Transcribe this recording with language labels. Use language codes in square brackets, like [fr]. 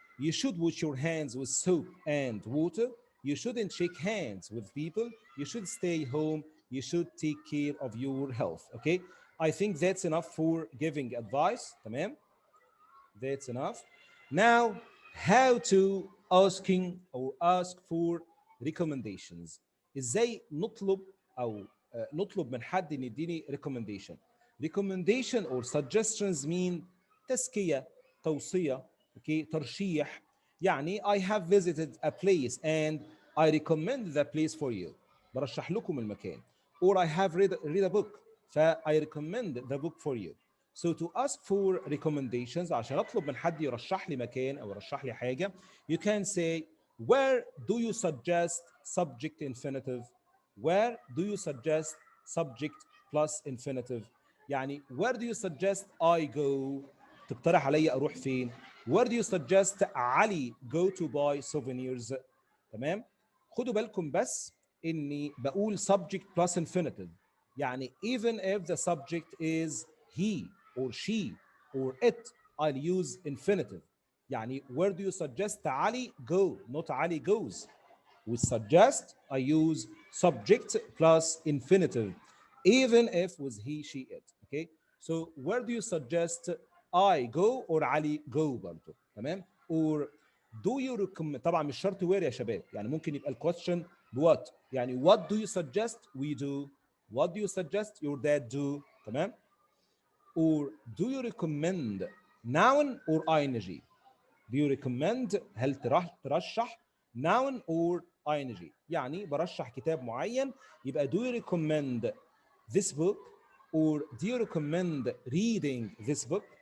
[en] You should wash your hands with soap and water. You shouldn't shake hands with people. You should stay home. You should take care of your health. Okay. I think that's enough for giving advice. [ar] تمام. [en] That's enough. Now, how to asking or ask for recommendations. [ar] ازاي نطلب او نطلب من حد ان يديني recommendation. [en] Recommendation or suggestions mean [ar] تزكية، توصية، [en] okay, [ar] ترشيح. يعني [en] I have visited a place and I recommend the place for you. [ar] برشح لكم المكان. [en] Or I have read a book [ar] ف [en] I recommend the book for you. So to ask for recommendations [ar] عشان اطلب من حد يرشح لي مكان او يرشح لي حاجه [en] you can say where do you suggest subject infinitive. Where do you suggest subject plus infinitive. [ar] يعني [en] where do you suggest I go. [ar] تقترح علي اروح فين. [en] Where do you suggest علي go to buy souvenirs. [ar] تمام. خدوا بالكم بس اني بقول [en] subject plus infinitive. [ar] يعني [en] even if the subject is he or she or it I'll use infinitive. [ar] يعني [en] where do you suggest Ali go, not Ali goes. With suggest I use subject plus infinitive even if with he she it. Okay, so where do you suggest I go or Ali go [ar] برضه. تمام. [en] or do you recommend. [ar] طبعا مش شرط where يا شباب. يعني ممكن يبقى الكويستشن what. [en] يعني what do you suggest we do. What do you suggest your dad do. [ar] تمام. [en] or do you recommend noun or ing. Do you recommend [ar] هل ترشح [en] noun or ing. [ar] يعني برشح كتاب معين يبقى [en] do you recommend this book or do you recommend reading this book.